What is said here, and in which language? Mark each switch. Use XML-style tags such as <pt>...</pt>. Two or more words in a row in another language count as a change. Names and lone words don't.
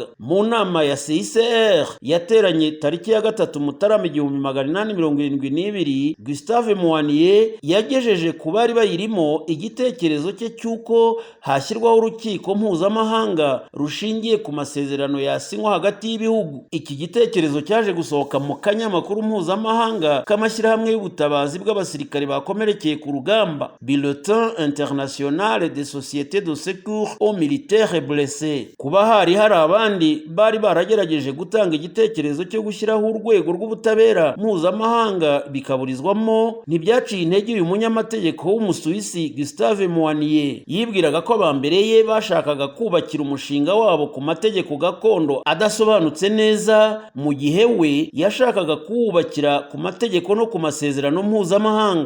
<rw>Mu nama ya CICR yateranye tariki ya 3 Mutarama 1872, Gustave Muaniye yagejeje ku bari bayirimo igitekerezo cye cy'uko hashyirwaho urukiko mpuzamahanga rushingiye ku masezerano yasinywa hagati y'ibihugu. Iki gitekerezo cyaje gusohoka mu kanyamakuru mpuzamahanga k'amashyirahamwe y'ubutabazi bw'abasirikare bakomerekeye ku rugamba, Bulletin International des Sociétés de Secours aux Militaires Blessés. Kuba hari abandi bari baragerageje gutanga igitekerezo cyo gushyiraho urwego rw'ubutabera mpuzamahanga bikaburizwamo, ntibyaciye intege uyu munyamategeko w'Umusuwisi Gustave Muaniye. Yibwiraga ko abambere ye bashakaga kubakira umushinga wabo ku mategeko gakondo adasobanutse neza, mu gihe we yashakaga kuwubakira ku mategeko no ku masezerano mpuzamahanga.</rw>